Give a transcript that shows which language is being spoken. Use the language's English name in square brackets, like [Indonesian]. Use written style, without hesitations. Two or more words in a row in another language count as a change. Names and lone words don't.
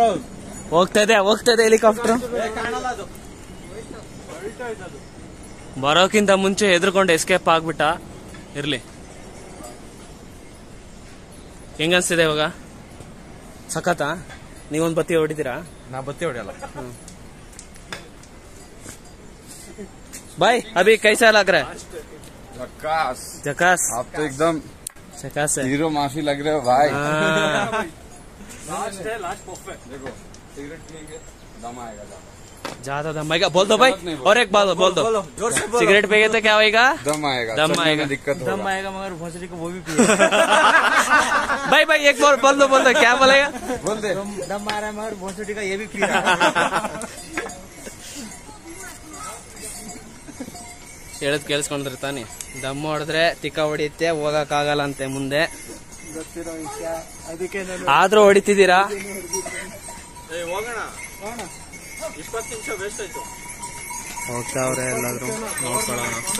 [Kannada] ಹೋಗ್ತದೆ ಹೆಲಿಕಾಪ್ಟರ್. ಬರೋಕ್ಕಿಂತ ಮುಂಚೆ ಹೆದರ್ಕೊಂಡು ಎಸ್ಕೇಪ್ ಆಗ್ಬಿಟ್ಟ. ಇರ್ಲಿ. ಹೆಂಗನ್ಸ್ತಿದೆ ಇವಾಗ? ಸಖತ್ತಾ? ನೀವೊಂದು ಬತ್ತಿ ಹೊಡಿತೀರಾ? ನಾ ಬತ್ತಿ ಹೊಡಿಯಲ್ಲ. [Hindi] भाई अभी कैसा लग रहा है? झकास। आप तो एकदम झकास है। हीरो माफी लग रहे हो भाई। लास्ट है, [English] last perfect. [Hindi] देखो सिगरेट पिएंगे दम आएगा ज्यादा दम आएगा। बोल दो भाई, और एक बात बोल दो। सिगरेट पिएंगे तो क्या होगा? दम आएगा। दिक्कत दम आएगा, मगर भोसड़ी को वो भी पिए। भाई एक बार बोल दो क्या बोलेगा? बोल दे। दम आ रहा है मगर भोसड़ी का ये भी पी रहा है। [Kannada] ಹೇಳದ್ ಕೇಳಿಸ್ಕೊಂಡ್ರಿ ತಾನೆ? ದಮ್ ಹೊಡೆದ್ರೆ ತಿಕ್ಕ ಹೊಡಿಯುತ್ತೆ, ಹೋಗಕ್ಕಾಗಲ್ಲ ಅಂತೆ ಮುಂದೆ. ಆದ್ರೂ ಹೊಡಿತಿದ್ದೀರಾ? ಹೋಗ್ತಾವ್ರೆ ಎಲ್ಲಾದ್ರೂ. ನೋಡ್ಕೊಳ್ಳೋಣ.